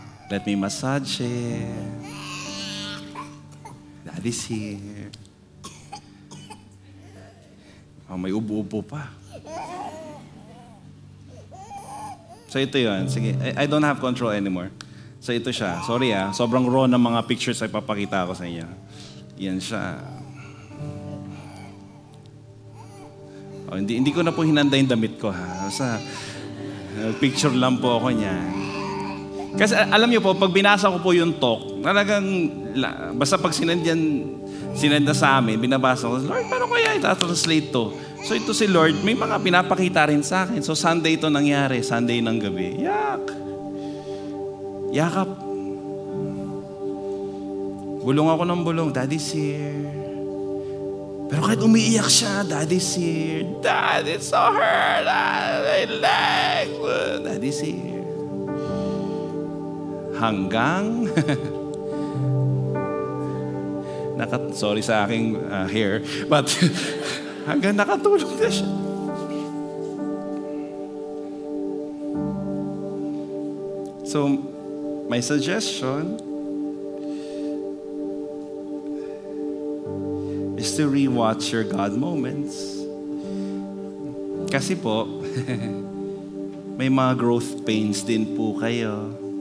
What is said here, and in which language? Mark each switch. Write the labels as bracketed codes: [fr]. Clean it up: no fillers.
[en] Let me massage it. Daddy's here. [tl] Oh, may ubo-ubo pa. So ito yun. Sige, [en] I don't have control anymore. [tl] So ito siya. Sorry sobrang raw ng mga pictures ay papakita ko sa inyo. Yan siya. Oh, hindi ko na po hinanda yung damit ko ha. Basta picture lang po ako niyan. Kasi alam niyo po, pag binasa ko po yung talk, talagang, basta pag sinend na sa amin, binabasa ko, Lord, paano kaya itatranslate to? So ito si Lord, may mga pinapakita rin sa akin. So Sunday ito nangyari, Sunday ng gabi. Yakap. Bulong ako ng bulong, [en] Daddy's here. [tl] Pero kahit umiiyak siya, Daddy's here. [en] Dad, it's so hurt. My leg. Daddy's here. [tl] Hanggang sorry sa aking hair, but hanggang nakatulog na siya. [en] So, my suggestion is to rewatch your God moments. [tl] Kasi po, may mga growth pains din po kayo.